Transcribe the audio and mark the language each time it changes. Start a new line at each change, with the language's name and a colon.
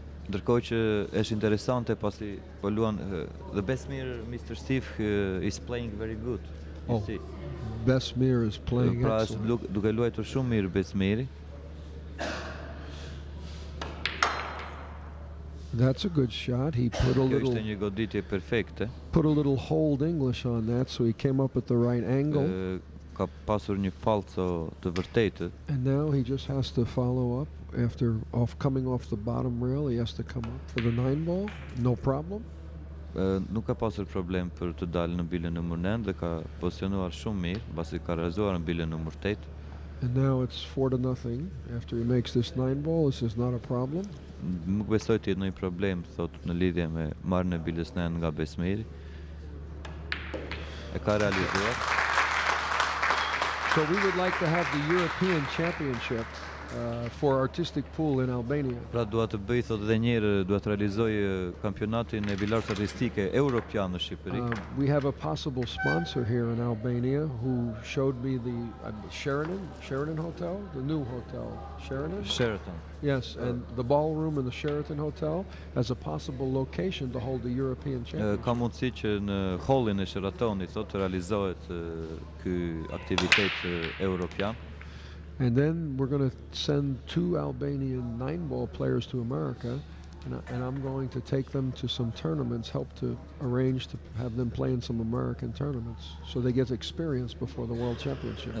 Albanian: Ndërkohë që është interesante pasi po luan the Besmir Mr.
English: Steve is playing very good. Oh, Besmir is playing excellent.
Albanian: Pra duke luajtur shumë mirë Besmiri.
English: That's a good shot. He put a
Albanian: Kjo ishte
English: little
Albanian: një goditje perfekte.
English: hold English on that, so he came up at the right angle.
Albanian: Ka pasur një falco të vërtetë.
English: And now he just has to follow up after coming off the bottom rail. He has to come up for the 9 ball. No problem.
Albanian: Nuk ka pasur problem për të dalë në bilën numër 9 dhe ka pozicionuar shumë mirë, pasi ka realizuar në bilën numër 8.
English: And now it's 4-0 after he makes this 9 ball. This is not a problem.
Albanian: Nuk besoj të jetë ndonjë problem, thot, në lidhje me marrjen e bilës 9 nga Besmiri. E ka realizuar.
English: So we would like to have the European Championship for artistic pool in Albania.
Albanian: Pra dua të bëj, thot, edhe një herë dua të realizoj kampionatin e Bilardos Artistike Europian në Shqipëri.
English: We have a possible sponsor here in Albania who showed me the Sheraton Hotel, the new hotel, Sheraton. Yes, and the ballroom in the Sheraton Hotel as a possible location to hold the European Championship.
Albanian: Ka mundësi që në hallin e Sheratonit, thot, të realizohet ky aktivitet europian.
English: And then we're going to send 2 Albanian 9-ball players to America, and I'm going to take them to some tournaments, help to arrange to have them play in some American tournaments, so they get experience before the World Championships.